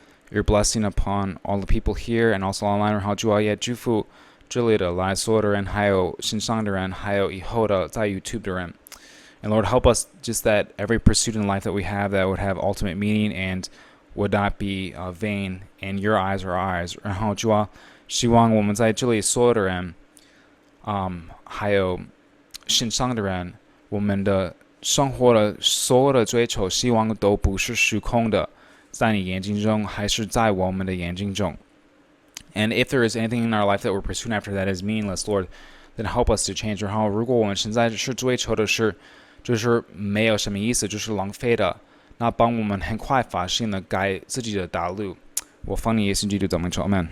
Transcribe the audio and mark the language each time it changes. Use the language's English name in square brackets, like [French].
[English] your blessing upon all the people here and also online [Chinese] 然后主要也祝福这里的来所有的人还有线上的人还有以后的在 YouTube 的人 [English] And Lord, help us just that every pursuit in life that we have that would have ultimate meaning and would not be vain in your eyes or our eyes. [Chinese] 然后主啊，希望我们在这里所有的人，还有线上的人，我们的生活的所有的追求，希望都不是虚空的，在你眼睛中，还是在我们的眼睛中。 [English] And if there is anything in our life that we're pursuing after that is meaningless, Lord, then help us to change. [Chinese] 然后，如果我们现在是追求的是，就是没有什么意思，就是浪费的，那帮我们很快发现了改自己的道路。我奉你耶稣基督的名求，阿们。